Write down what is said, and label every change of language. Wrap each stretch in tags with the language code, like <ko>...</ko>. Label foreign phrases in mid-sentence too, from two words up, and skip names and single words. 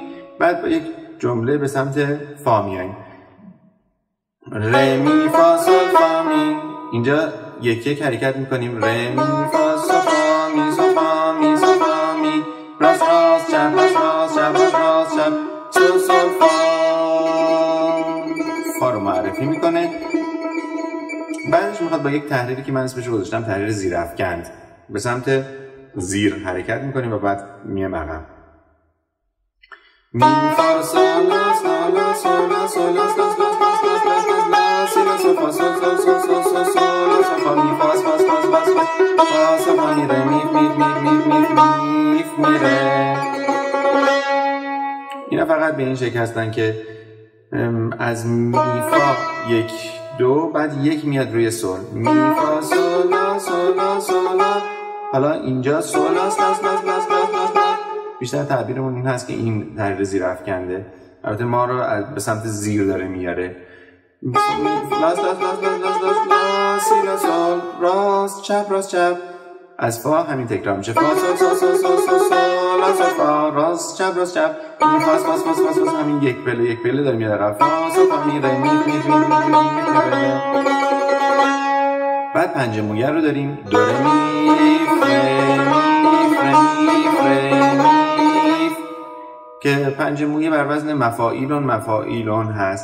<fa>بعد با یک جمله به سمت فا میاییم. ره می فا سول فا می. اینجا یک یک حرکت میکنیم. ره می فا سول فا می سول فا می سول فا می راست راست چپ راست راست چپ راست راست چپ سول سول فا. فا رو معرفی میکنه. بعدش میخواد با یک تحریری که من اسمش رو گذاشتم تحریر زیرافکند به سمت زیر حرکت میکنیم و بعد میایم عقب. می فا سول لا سول لا سول لا سول لا لا لا سی لا سول فا سول سول سول سول سول سول لا سول فا می فاس فاس فاس فاس فا سول فا می ره می ره. اینا فقط به این شکل هستن که از می فا یک دو بعد یک میاد روی سول می فا سول لا سول لا سول لا. حالا اینجا سول لاس لاس لاس لاس لاس لاس. بیشتر تعبیرمون این هست که این تحریر زیرافکنده. البته ما رو به سمت زیر داره میاره. لاس لاس لاس لاس لاس لاس لا سی لا سول راست چپ راست چپ. از فا همین تکرار میشه. فا سول سول سول سول سول سول لا سول فا راست چپ راست چپ می فاس فاس فاس فاس فاس. همین یک پله داره میاد عقب. فا سول فا می ره می ره. بعد پنج مویه رو داریم. دو ره می فره که پنج مویه بر وزن مفاعیلون هست.</fa>